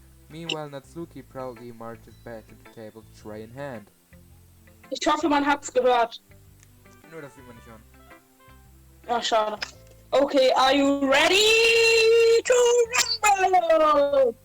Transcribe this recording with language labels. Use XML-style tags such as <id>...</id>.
<en>Meanwhile, Natsuki proudly marches back to the table, tray in hand.</en> <de>Ich hoffe, man hat's gehört. Nur, das will man nicht hören. Ja, schade.</de> <en>Okay, are you ready to rumble?</en>